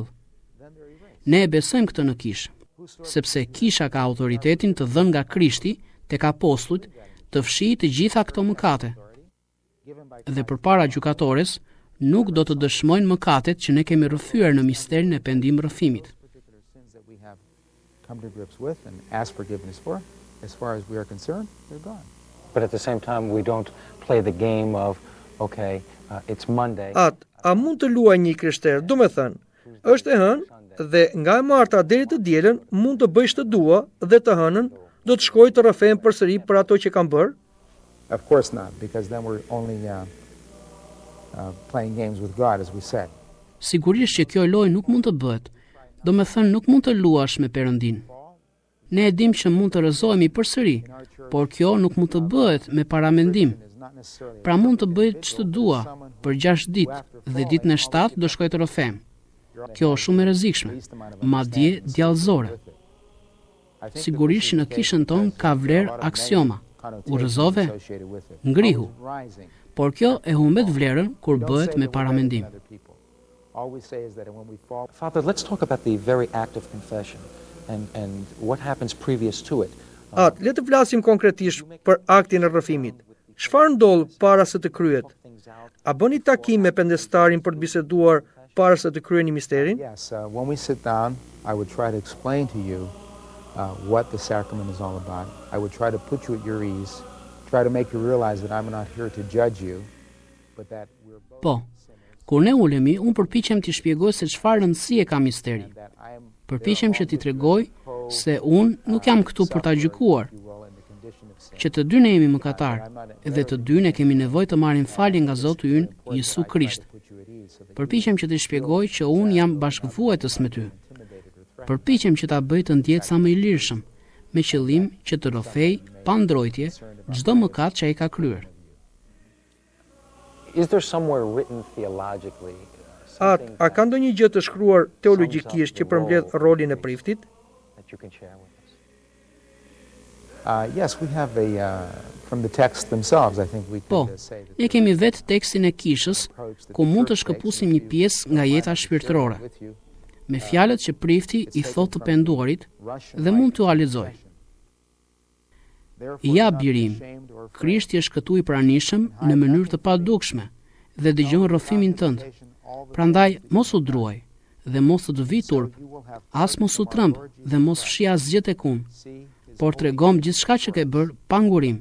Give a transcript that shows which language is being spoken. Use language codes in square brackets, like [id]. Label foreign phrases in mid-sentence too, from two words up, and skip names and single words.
[sq] Ne e besojmë këtë në kish, sepse kisha ka autoritetin të dhënë nga Krishti tek apostujt të fshijë të gjitha këto mëkate. Dhe përpara gjykatores nuk do të dëshmojnë mëkatet që ne kemi rrëfyer në misterin e pendim-rrëfimit. [en] particular sins that we have come to grips with and ask forgiveness for, as far as we are concerned, they're gone. But at the same time, we don't play the game of, okay, it's Monday. [sq] A mund të luaj një krishter? Do me thënë, është e hënë dhe nga e marta deri të dielën mund të bëjsh të dua dhe të hënën do të shkoj të rrëfem përsëri për ato që kam bërë? [en] Of course not, because then we're only playing games with God, as we said. [sq] Sigurisht që kjo lojë nuk mund të bëhet. Do me thënë nuk mund të luash me Perëndin. Ne e dim që mund të rrëzohemi përsëri, por kjo nuk mund të bëhet me paramendim. Pra mund të bëj ç'të dua për 6 ditë dhe ditën e 7 do shkoj të rrëfem. Kjo është shumë e rrezikshme, madje djallëzore. Sigurisht që në kishën tonë ka vlerë aksioma. U rrëzove? Ngrihu. Por kjo e humbet vlerën kur bëhet me paramendim. [en] Father, let's talk about the very act of confession and what happens previous to it. [sq] Le të flasim konkretisht për aktin e rrëfimit. Çfarë ndodh para se të kryhet? A bëni takim me pendestarin për të biseduar para se të kryeni misterin? [en] Yes, when we sit down, I would try to explain to you what the sacrament is all about. I would try to put you at your ease, try to make you realize that I'm not here to judge you, but that we're both [sq] Po, kur ne ulemi, unë përpiqem t'i shpjegoj se çfarë rëndësie ka misteri. [en] that I am [sq] Përpiqem që t'i tregoj se unë nuk jam këtu për ta gjykuar, që të dy ne jemi mëkatar, dhe të dy ne kemi nevojë të marrim falje nga Zoti ynë Jezu Krisht. Përpiqem që t'i shpjegoj që unë jam bashkëvuajtës me ty. Përpiqem që ta bëj të ndjetë sa më i lirshëm, me qëllim që të rrofej pa ndrojtje çdo mëkat që ai ka kryer. [en] Is there somewhere written theologically [sq] A ka ndonjë gjë të shkruar teologjikisht që përmbledh rolin e priftit? [en] that you can share with us? Yes, we have from the text themselves, I think we [sq] Po, [en] could say that [sq] ne kemi vetë tekstin e kishës, ku mund të shkëpusim një pjesë nga jeta shpirtërore, [en] with you, [sq] me fjalët që prifti i thotë të penduarit dhe mund t'u lexoj. Ja birim, Krishti është këtu i pranishëm në mënyrë të padukshme dhe dëgjon rrofimin tënd. Prandaj mos u druaj dhe mos të vi turp, as mos u tremb dhe mos fshi asgjë tek unë, por tregom gjithçka që ke bërë pa ngurim.